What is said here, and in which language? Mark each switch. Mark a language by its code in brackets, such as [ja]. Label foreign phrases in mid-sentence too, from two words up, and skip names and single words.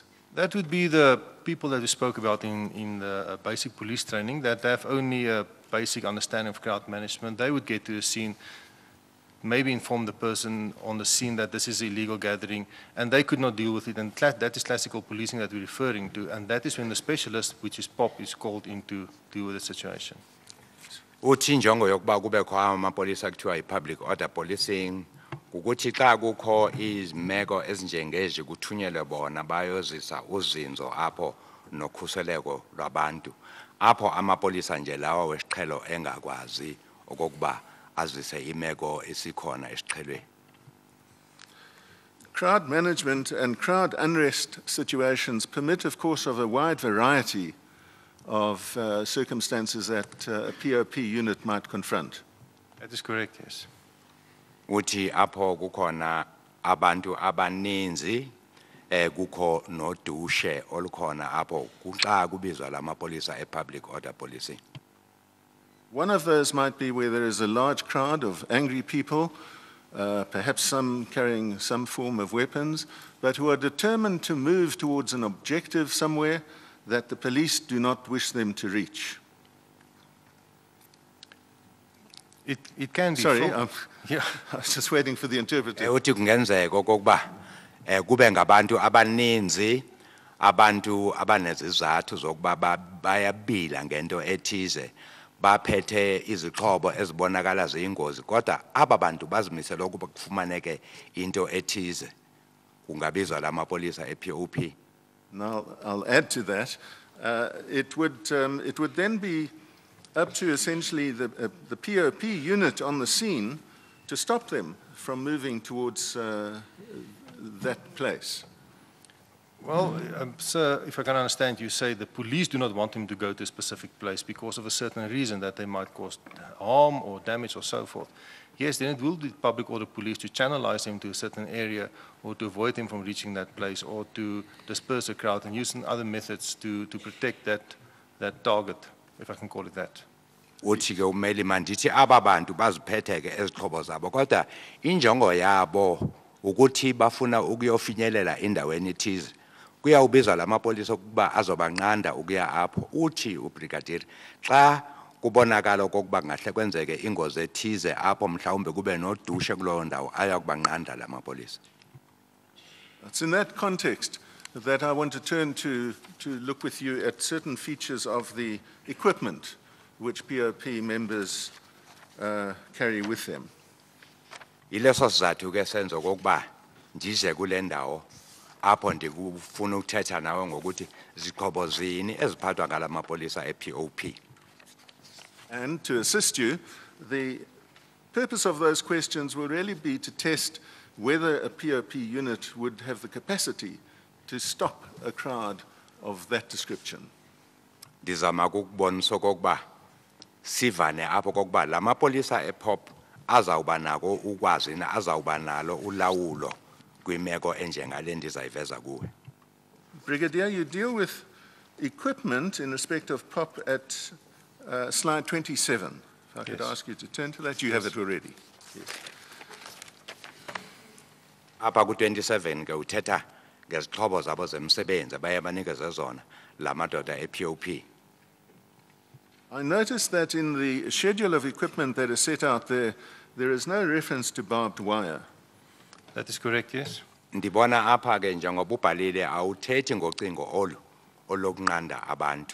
[en] That would be the people that we spoke about in the basic police training that have only a basic understanding of crowd management. They would get to the scene, maybe inform the person on the scene that this is an illegal gathering, and they could not deal with it. And that is classical policing that we're referring to, and that is when the specialist, which is POP, is called in to deal with the situation. [xh] Uthi injongo yokuba kubekho amapolisa kuthiwa yi- [en] public order policing [xh] ukuthi xa kukho izimeko ezinjengeji kuthunyelwe bona bayozisa uzinzo apho nokhuseleko lwabantu apho amapolisa nje lawa wesiqhelo engakwazi okokuba azise imeko esikhona esiqhelweni. [en] Crowd management and crowd unrest situations permit, of course, of a wide variety of circumstances that a POP unit might confront. That is correct, yes. [xh] Uthi apho kukhona abantu abaninzi kukho nodushe olukhona apho kuxa kubizwa lamapolisa e- [en] public order policing. One of those might be where there is a large crowd of angry people, perhaps some carrying some form of weapons, but who are determined to move towards an objective somewhere that the police do not wish them to reach. It can be. Sorry, yeah. I was just waiting for the interpreter. [xh] Uthi kungenzeka okokuba kube ngabantu abaninzi abantu abanezizathu zokuba bayabila ngento ethize baphethe izixhobo ezibonakala ziyingozi kodwa aba bantu bazimisela ukuba kufumaneke into ethize kungabizwa lamapolisa e-POP. [en] Now, I'll add to that. It would then be up to essentially the POP unit on the scene to stop them from moving towards that place. Well, sir, if I can understand, you say the police do not want him to go to a specific place because of a certain reason that they might cause harm or damage or so forth. Yes, then it will be public order police to channelize him to a certain area or to avoid him from reaching that place or to disperse a crowd and using other methods to protect that target, if I can call it that. [xh] Uthi ke umeli mandithi aba bantu baziphethe ke ezixhobo zabo kodwa injongo yabo ukuthi bafuna ukuyofinyelela endaweni ethize kuyawubizwa lamapolisa ukuba azobanqanda ukuya apho uthi ubrigadier xa kubonakala okokuba ngahle kwenzeke ingozi ethize apho mhlawumbe kube nodushe kulowo ndawo ayakubanqanda lamapolisa. [en] It's in that context that I want to turn to look with you at certain features of the equipment which POP members carry with them. [xh] Ileso sizathu ke senza okokuba ndize kule ndawo apho ndikufuna ukuthetha nawe ngokuthi zixhobo zini eziphathwa ngalamapolisa e-POP. [en] And to assist you, the purpose of those questions will really be to test whether a POP unit would have the capacity to stop a crowd of that description. [xh] Ndizama ukubonisa okokuba sivane apho kokuba lamapolisa e-POP azawuba nako ukwazi na azawuba nalo ulawulo kwimeko enjengale ndizayiveza kuwe. [en] Brigadier, you deal with equipment in respect of POP at slide 27. If I could ask you to turn to that. You have it already. Yes. [xh] Apha ku-27 ke uthetha ngezixhobo zabo zemsebenzi abaye banikeze zona lamadoda e-POP. [en] I noticed that in the schedule of equipment that is set out there, there is no reference to barbed wire. That is correct, yes. [xh] Ndibona apha ke njengoba ubhalile awuthethi ngocingo olokunqanda abantu.